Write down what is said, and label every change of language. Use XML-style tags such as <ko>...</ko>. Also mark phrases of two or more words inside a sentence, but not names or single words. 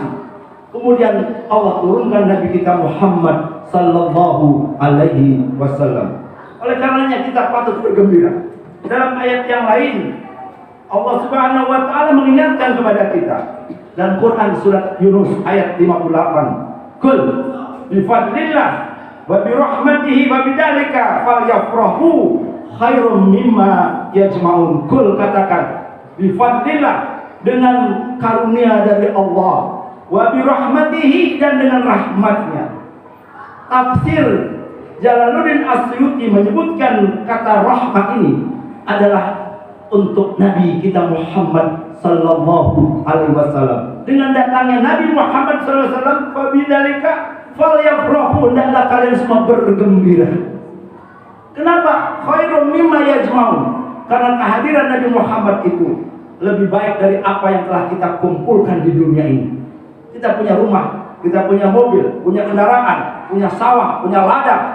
<id>Kemudian Allah turunkan Nabi kita Muhammad</id> <ar>صلى الله عليه وسلم.</ar> <id>Oleh karenanya kita patut bergembira. Dalam ayat yang lain, Allah</id> <ar>سبحانه وتعالى</ar> <id>mengingatkan kepada kita. Dan Quran surat Yunus ayat 58.</id> <ar>"قل بفضل الله وبرحمته وبذلك فليفرحوا خير مما يجمعون." Qul, katakan, بفضل الله,</ar> <id>dengan karunia dari Allah,</id> <ar>وبرحمته,</ar> <id>dan dengan rahmatnya. Tafsir Jalaluddin Asyuti menyebutkan kata rahmat ini adalah untuk Nabi kita Muhammad</id> <ar>صلى الله عليه وسلم.</ar> <id>Dengan datangnya Nabi Muhammad</id> <ar>صلى الله عليه وسلم, فبذلك فليفرحوا,</ar> <id>hendaklah kalian semua bergembira.</id> <ar>Kenapa? خير مما يجمعون.</ar> <id>Karena kehadiran Nabi Muhammad itu lebih baik dari apa yang telah kita kumpulkan di dunia ini. Kita punya rumah, kita punya mobil, punya kendaraan, punya sawah, punya ladang.</id>